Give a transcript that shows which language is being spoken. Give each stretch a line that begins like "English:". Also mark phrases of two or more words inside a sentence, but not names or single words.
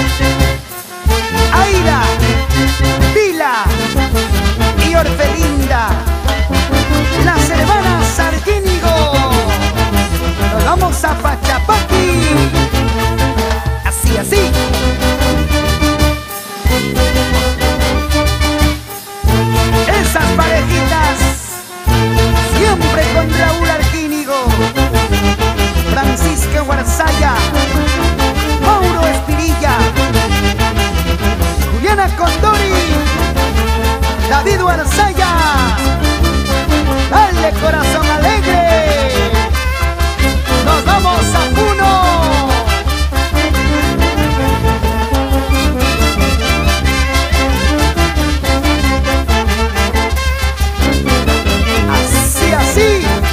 Spanish: Aida, Pila y Orfelinda, las hermanas Arquínigo. Nos vamos a Pachapaqui. Así, así. Esas parejitas siempre con Raúl Arquínigo, Francisco Guarzaya, Mauro Espirilla, Juliana Condori, David Guarzaya. Dale, corazón alegre. Nos vamos a Puno. Así, así.